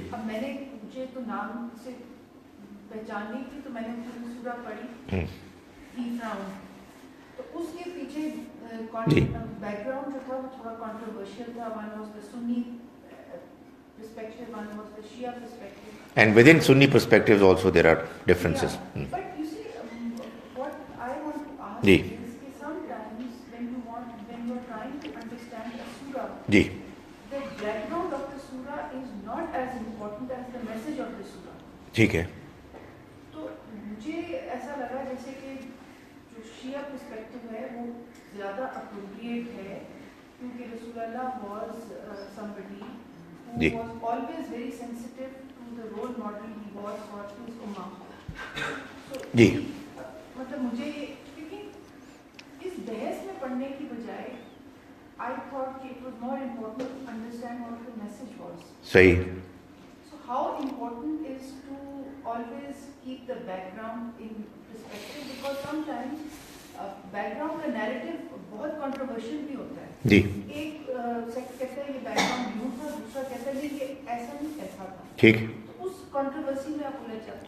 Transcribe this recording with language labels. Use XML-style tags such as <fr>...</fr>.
<ur>اب میں نے مجھے تو نام سے پہچان نہیں تھی تو میں نے پوری سورہ پڑھی تھیف راؤنڈ. تو اس کے پیچھے بیک گراؤنڈ جو تھا وہ تھوڑا کنٹروورشل تھا.</ur> <en>One was the Sunni perspective, one was the Shia perspective. And within Sunni perspectives also there are differences. Yeah. But you see, what I want to ask</en> <ur>Ji.</ur> <en>is that sometimes when you are trying to understand a surah,</en> <ur>جی</ur> <en>the background of the surah is not as important as the message of the surah.</en> <ur>ٹھیک ہے. تو مجھے ایسا لگا جیسے کہ جو شیعہ perspective ہے وہ زیادہ appropriate ہے کیونکہ رسول اللہ</ur> <en>was somebody who was always very sensitive to the role model he was for his ummah. So,</en> <ur>جی مطلب مجھے کیونکہ اس بحث میں پڑھنے کی بجائے</ur> <en>I thought it was more important to understand what the message was.</en> <ur>صحیح.</ur> <en>So how important is to always keep the background in perspective, because sometimes background</en> <ur>کا narrative بہت controversial بھی ہوتا ہے. جی ایک کہتا ہے یہ بیک گراؤنڈ یوں تھا، دوسرا کہتا ہے یہ ایسا نہیں ایسا تھا. ٹھیک. اس کنٹروورسی میں آپ بولنا چاہتے ہیں.</ur>